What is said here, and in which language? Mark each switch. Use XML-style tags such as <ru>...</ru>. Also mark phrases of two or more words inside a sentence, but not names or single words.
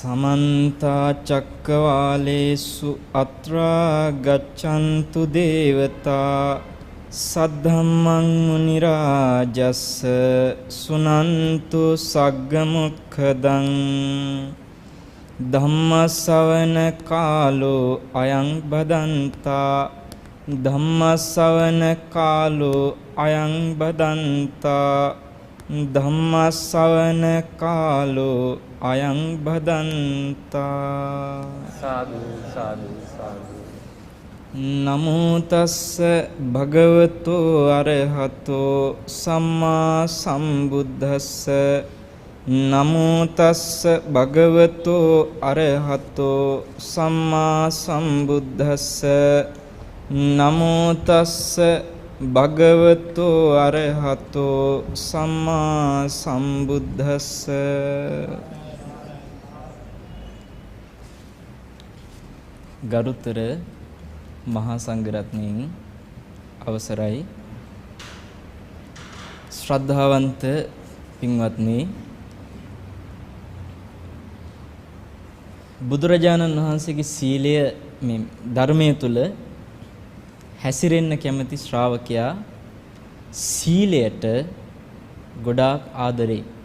<pi>समन्त चक्रवालेषु अत्रा गच्छन्तु देवता सद्धम्मं मुनिराजस्स सुनन्तु सग्गमुखदं धम्मसवන कालो अयं बदन्ता धम्मसवන कालो अयं बदन्ता ධම්මස්සවන කාලෝ අයං භදන්තා සාදු සාදු සාදු නමෝ තස්ස භගවතු අරහතෝ සම්මා සම්බුද්දස්ස නමෝ තස්ස භගවතු අරහතෝ සම්මා සම්බුද්දස්ස නමෝ තස්ස භගවතු අරහතෝ සම්මා සම්බුද්දස්ස.</pi> <si>ගරුතර මහා සංඝරත්නයන් අවසරයි. ශ්‍රද්ධාවන්ත පින්වත්නි, බුදුරජාණන් වහන්සේගේ සීලය මේ ධර්මයේ තුල හැසිරෙන්න කැමති ශ්‍රාවකයා සීලයට ගොඩාක් ආදරේ.</si>